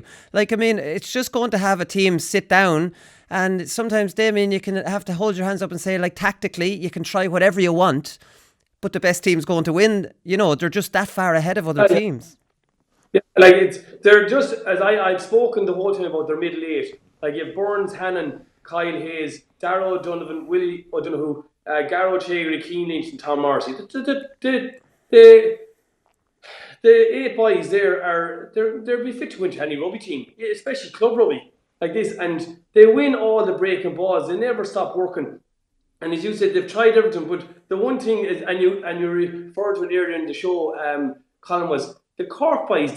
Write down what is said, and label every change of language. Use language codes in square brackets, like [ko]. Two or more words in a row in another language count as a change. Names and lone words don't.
[en] It's just going to have a team sit down. And sometimes, Damien, you can have to hold your hands up and say, tactically, you can try whatever you want, but the best team's going to win. They're just that far ahead of other teams. Yeah, they're just, as I've spoken the whole time about their middle eight. You have Burns, Hannon, Kyle Hayes, Darragh O'Donovan, Willie O'Donoghue, Garrod Chegery, Keane Lynch, and Tom Morrissey. The 8 boys there they'll be fit to win any rugby team, especially club rugby. Like this, and they win all the breaking balls. They never stop working. And as you said, they've tried everything. But the one thing is, and you referred to it earlier in the show, Colin, was the Cork boys.